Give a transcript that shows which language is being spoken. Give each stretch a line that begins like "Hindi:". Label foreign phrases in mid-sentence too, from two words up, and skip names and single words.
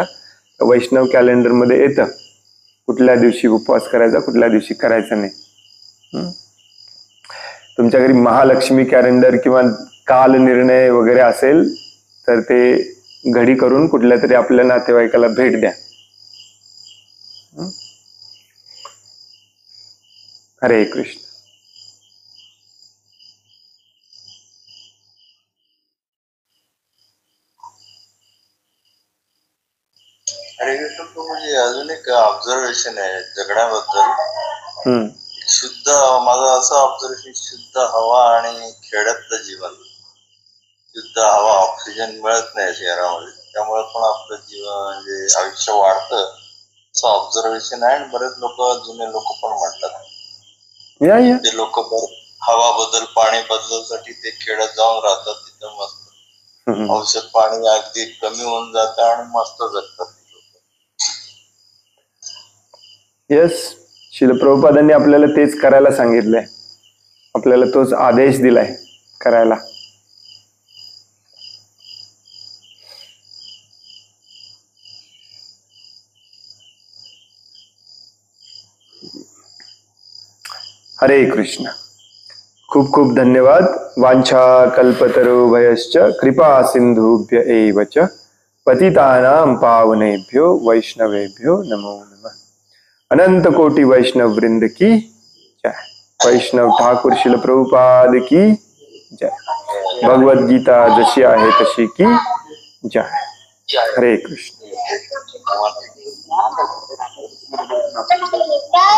Marathi: वैष्णव कॅलेंडर मध्ये येतं कुठल्या दिवशी उपवास करायचा, कुठल्या दिवशी करायचा नाही. तुमच्या घरी महालक्ष्मी कॅलेंडर किंवा काल निर्णय वगैरे असेल तर ते घडी करून कुठल्या तरी आपल्या नातेवाईकाला भेट द्या. हरे कृष्ण. हरे कृष्ण प्रभूजी, अजून एक ऑब्झर्वेशन आहे जगण्याबद्दल. शुद्ध, माझं असं ऑब्झर्वेशन, शुद्ध हवा आणि खेड्यातलं जीवन, शुद्ध हवा, ऑक्सिजन मिळत नाही शहरामध्ये, त्यामुळे पण आपलं जीवन म्हणजे आयुष्य वाढतं असं ऑब्झर्वेशन आहे. आणि बरेच लोक, जुने लोक पण म्हणतात, ते लोक हवा बदल, पाणी बदलासाठी ते खेड्यात जाऊन राहतात. तिथं मस्त औषध पाणी अगदी कमी होऊन जातं आणि मस्त जगतात. यस, श्रील प्रभुपादांनी आपल्याला तेच करायला सांगितलंय. आपल्याला तोच आदेश दिलाय करायला. हरे कृष्ण. खूप खूप धन्यवाद.
Sanskrit: वांछा कल्पतरुभयश्च कृपा सिंधुभ्य एव च पतितानां पावनेभ्यो वैष्णवेभ्यो नमो नमः.
Hindi: अनंत कोटि वैष्णव वृंद की जय. वैष्णव ठाकुर श्रील प्रभुपाद की जय.
Marathi: भगवद गीता जशी आहे तशी
Hindi: की जय.
Marathi: हरे कृष्ण.